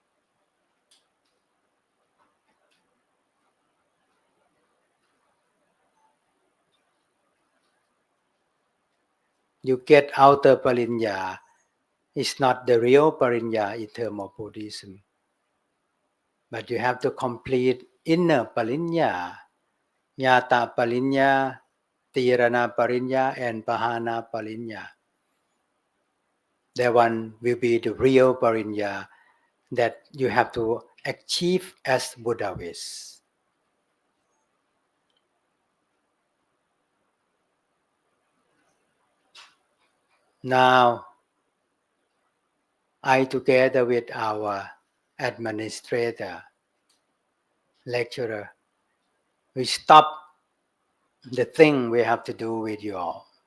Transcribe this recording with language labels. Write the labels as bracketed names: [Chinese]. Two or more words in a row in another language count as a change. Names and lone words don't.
[English] You get outer parinya. It's not the real parinya in terms of Buddhism. But you have to complete inner parinya, [Pali] Nyata parinya, Tirana parinya, [English] and [Pali] Pahana parinya. [English] That one will be the real parinya that you have to achieve as Buddhist. Now, I together with our administrator, lecturer, we stop the thing we have to do with you all.